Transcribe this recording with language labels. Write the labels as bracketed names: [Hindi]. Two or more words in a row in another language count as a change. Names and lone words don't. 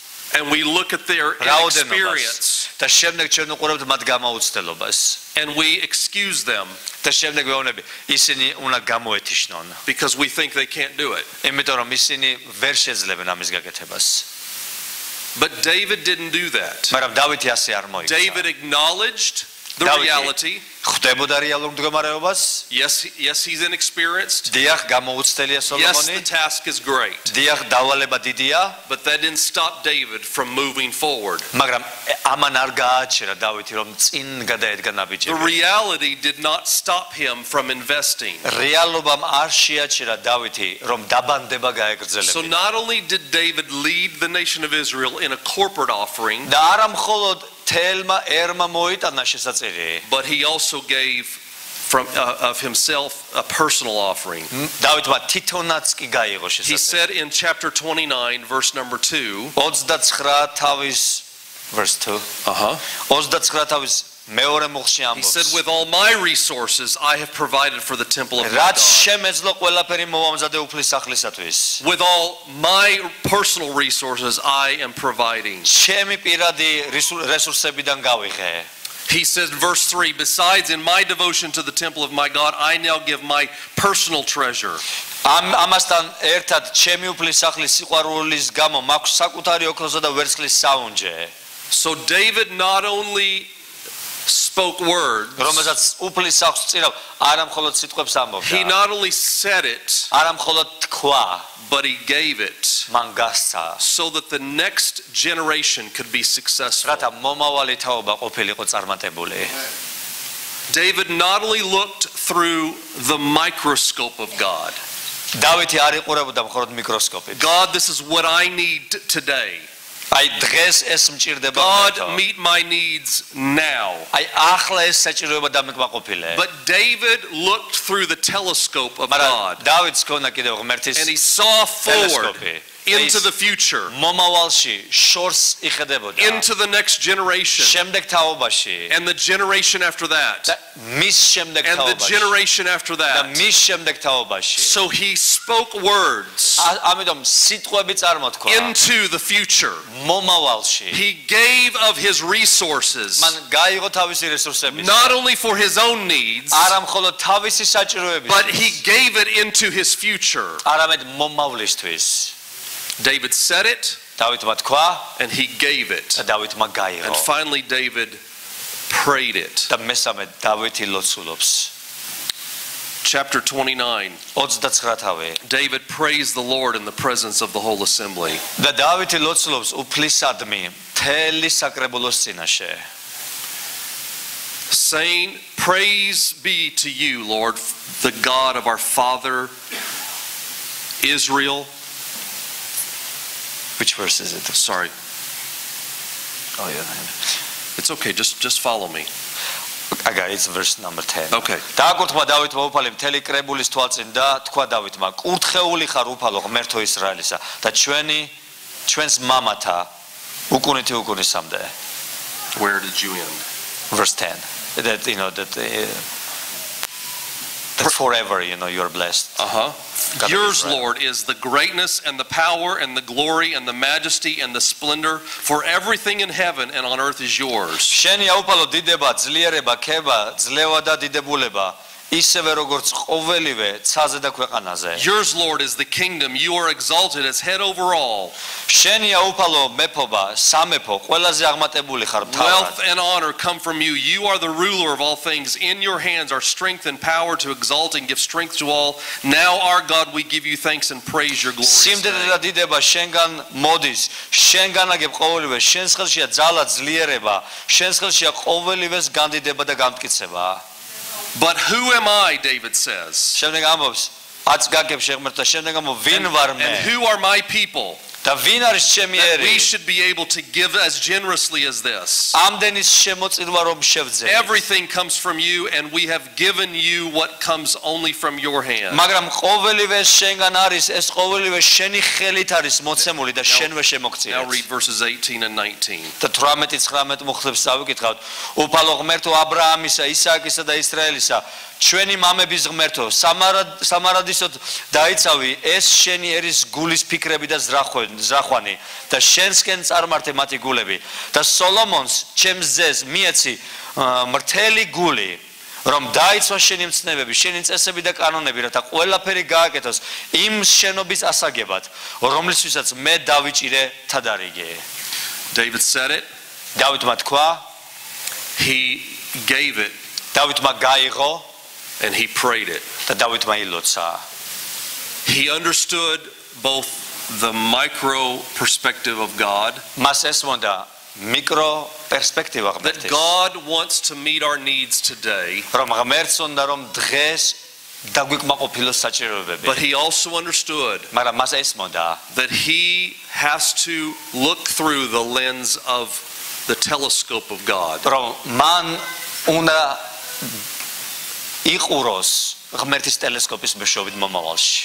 [English] and we look at their experience [Georgian] და შემდეგ ჩვენ უყურებთ მათ გამოუცდელობას [English] and we excuse them [Georgian] და შემდეგ ვეუბნები ისინი უნდა გამოეთიშნონ [English] because we think they can't do it. [Georgian] იმიტომ რომ ისინი ვერ შეძლებენ ამის გაკეთებას [English] But David didn't do that. [Georgian] მაგრამ დავითი ასე არ მოიქცა [English] David acknowledged the reality. [Georgian] ხვდებოდა რეალურ მდგომარეობას [English] Yes, he's inexperienced. [Georgian] დიახ გამოუცდელია [English] Yes, სოლომონი the task is great. [Georgian] დიახ დავალება დიდია [English] But that didn't stop David from moving forward. [Georgian] მაგრამ ამან არ გააჩერა დავითი რომ წინ გადაედგა [English] The [Georgian] ნაბიჯები [English] reality did not stop him from investing. [Georgian] რეალობამ არ შეაჩერა დავითი რომ დაბანდება [English] So [Georgian] გაეგრძელებინა [English] not only did David lead the nation of Israel in a corporate offering, [Georgian] და არა მხოლოდ თელმა ერმა მოიტანა შესაწირი [English] but he also gave of himself a personal offering. [Georgian] დავითმა თვითონაც კი გაიღო [English] He [Georgian] შესაწირი [English] said in chapter 29, verse number 2, [Georgian] 29 თავის verse 2 29 თავის მეორე მუხლში [English] he said, [Georgian] ამბობს [English] with all my resources, I have provided for the temple of my [Georgian] რაც [English] God. [Georgian] შემეძლო ყველაფერი მოვამზადე უფლის სახლისათვის [English] With all my personal resources, I am providing. [Georgian] ჩემი პირადი რესურსებიდან გავიღე [English] He said, verse 3, besides, in my devotion to the temple of my God, I now give my personal treasure. [Georgian] ამასთან ერთად ჩემი უფლის სახლის სიყვარულის გამო მაქვს საკუთარი ოქროსა და ვერცხლის საუნჯე [English] So David not only spoke words, [Georgian] რომელსაც უფლის სახლს წირავ არა მხოლოდ სიტყვებს [English] he [Georgian] ამბობდა [English] not only said it, [Georgian] არა მხოლოდ თქვა [English] but he gave it [Georgian] მან გასცა [English] so that the next generation could be successful. [Georgian] რათა მომავალი თაობა ყოფილიყო წარმატებული [English] David not only looked through the microscope of God. [Georgian] დავითი არ იყურებოდა მხოლოდ მიკროსკოპით [English] God, this is what I need today. [Georgian] აი დღეს ეს მჭირდება [English] God, მეთო. meet my needs now. [Georgian] აი ახლა ეს საჭიროება დამეკმაყოფილე [English] But David looked through the telescope of [Georgian] მაგრამ [English] God [Georgian] დავითს ქონდა კიდევ ღმერთის [English] and he saw forward [Georgian] ტელესკოპი [English] into the future, [Georgian] მომავალში შორს იხედებოდა [English] into the next generation, [Georgian] შემდეგ თაობაში [English] and the generation after that, [Georgian] და მის შემდეგ [English] and the [Georgian] თაობაში [English] generation after [Georgian] და [English] that. [Georgian] მის შემდეგ თაობაში [English] So he spoke words [Georgian] ამიტომ სიტყვები წარმოთქვა [English] into the future. [Georgian] მომავალში [English] He gave of his resources, [Georgian] მან გაიღო თავისი რესურსები [English] not only for his own needs, [Georgian] არა მხოლოდ თავისი საჭიროებისთვის [English] but he gave it into his future. [Georgian] არამედ მომავლისთვის [English] David said it, [Georgian] დავითმა თქვა [English] and he gave it. [Georgian] და დავითმა გაიღო [English] And finally, David prayed it. [Georgian] და მესამე დავითი ლოცულობს [English] Chapter 29, [Georgian] 29 თავი [English] David praised the Lord in the presence of the whole assembly. [Georgian] და დავითი ლოცულობს უფლისადმი მთელი საკრებულოს წინაშე [English] Saying, praise be to you, Lord, the God of our father Israel. which verse is it Sorry, oh yeah it's okay, just follow me. okay it's verse number 10 Okay. [Georgian] დააკურთხა დავითმა უფალი მთელი კრებულის თვალწინ და თქვა დავითმა კურთხეული ხარ უფალო ღმერთო ისრაელისა და ჩვენს მამათა უკუნითი უკუნისამდე [English] Where did you end? verse 10 that that forever you're blessed Yours, Lord, is the greatness and the power and the glory and the majesty and the splendor, for everything in heaven and on earth is yours. [Georgian] შენია უფალო დიდება ძლიერება ქება ძლევა და დიდებულება ისევე როგორც ყოველივე ცაზე და ქვეყანაზე [English] Yours, Lord, is the kingdom. You are exalted as head over all. [Georgian] შენია უფალო მეფობა სამეფო ყველაზე აღმატებული ხარ [English] Wealth [Georgian] მთავრად [English] and honor come from you. You are the ruler of all things. In your hands are strength and power to exalt and give strength to all. Now, our God, we give you thanks and praise your glorious [Georgian] სიმდიდრე [English] name. [Georgian] და დიდება შენგან მოდის შენგან აგებ ყოველივე შენს ხელშია ძალა ძლიერება შენს ხელშია ყოველივეს განდიდება და გამტკიცება [English] But who am I, David says? [Georgian] შემდეგ ამბობს აც გაგებ შეღმერთო შემდეგ ამბობს ვინ ვარ მე [English] And who are my people? [Georgian] და ვინ არის ჩემი [English] That [Georgian] ერი [English] we should be able to give as generously as this. [Georgian] ამდენის შემოწირვა რომ შევძე [English] Everything comes from you, and we have given you what comes only from your hand. [Georgian] მაგრამ ყოველივე შენგან არის ეს ყოველივე შენი ხელით არის მოცემული და შენვე [English] Now [Georgian] შემოგწირეთ [English] read verses 18 and 19. [Georgian] და 18-19 მუხლებს დავიკითხავთ უფალო ღმერთო აბრაამისა ისააკისა და ისრაელისა ჩვენი მამების ღმერთო სამარადისოდ დაიცავი ეს შენი ერის გულის ფიქრები და ზრახვები ზახვანი და შენსკენ წარმართე მათი გულები და სოლომონს ჩემს ძეს მიეცი მრთელი გული რომ დაიცვა შენი მცნებები, შენი წესები და კანონები, რათა ყველაფერი გააკეთოს იმ შენობის ასაგებად, რომლისთვისაც მე დავიჭირე თადარიგე. [English] David said it. [Georgian] დავითმა თქვა, [English] He gave it. [Georgian] დავითმა გაიღო [English] And he prayed it. [Georgian] და დავითმა ილოცა. [English] He understood both the micro perspective of God. [Georgian] მას ესმოდა მიკრო პერსპექტივა [English] That [Georgian] ღმერთის. [English] God wants to meet our needs today. [Georgian] რომ ღმერთს უნდა რომ დღეს დაგვიკმაყოფილოს საჭიროებები. [English] But he also understood [Georgian] მაგრამ მას ესმოდა [English] that he has to look through the lens of the telescope of God. [Georgian] რომ მან უნდა იყუროს ღმერთის ტელესკოპის მეშვეობით მომავალში.